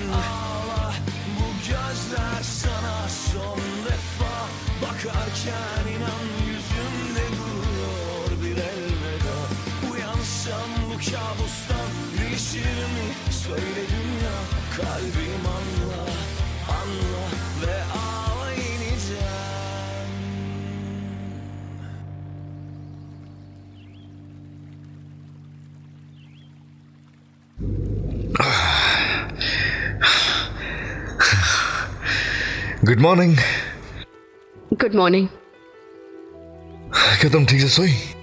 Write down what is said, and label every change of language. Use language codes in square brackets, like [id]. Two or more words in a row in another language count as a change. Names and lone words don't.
[tr] Ağla, bu gözler sana son defa bakarken inan yüzümde duruyor bir elveda. Uyansam bu kabustan değişir mi? Söyle dünya, kalbim anla, anla ve ağla yeniden. [en] Good morning. Good morning. [hi] क्या तुम ठीक से सोई?